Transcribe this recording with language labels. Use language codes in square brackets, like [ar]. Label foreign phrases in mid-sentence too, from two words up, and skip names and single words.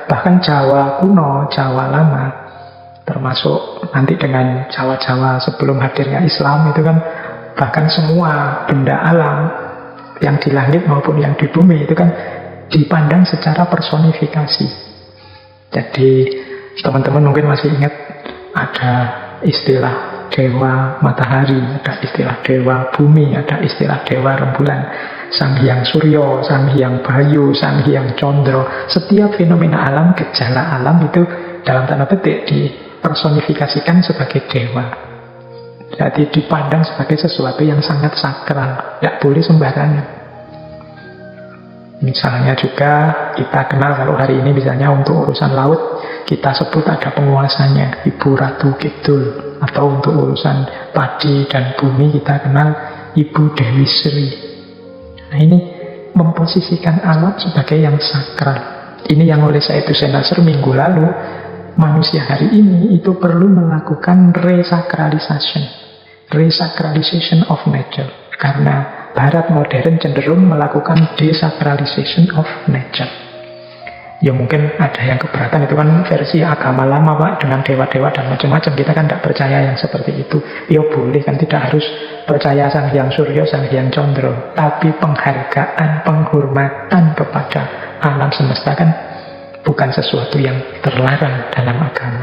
[id] Bahkan Jawa kuno, Jawa lama, termasuk nanti dengan Jawa-Jawa sebelum hadirnya Islam itu kan, bahkan semua benda alam yang di langit maupun yang di bumi itu kan dipandang secara personifikasi. Jadi teman-teman mungkin masih ingat ada istilah dewa matahari, ada istilah dewa bumi, ada istilah dewa rembulan, Sang Hyang Suryo, Sang Hyang Bayu, Sang Hyang Condro. Setiap fenomena alam, gejala alam itu dalam tanda petik dipersonifikasikan sebagai dewa. Jadi dipandang sebagai sesuatu yang sangat sakral, tidak boleh sembarangan. Misalnya juga kita kenal kalau hari ini misalnya untuk urusan laut kita sebut ada penguasanya, Ibu Ratu Kidul. Atau untuk urusan padi dan bumi kita kenal Ibu Dewi Sri. Nah ini memposisikan alam sebagai yang sakral. Ini yang oleh Sayyid Hussein Nasr minggu lalu, manusia hari ini itu perlu melakukan [en] resacralization of nature. [id] Karena Barat modern cenderung melakukan [en] desacralization of nature. [id] Ya mungkin ada yang keberatan, itu kan versi agama lama Pak, dengan dewa-dewa dan macam-macam. Kita kan tidak percaya yang seperti itu. Ya boleh kan, tidak harus percaya Sang Hyang Suryo, Sang Hyang Condro. Tapi penghargaan, penghormatan kepada alam semesta kan bukan sesuatu yang terlarang dalam agama.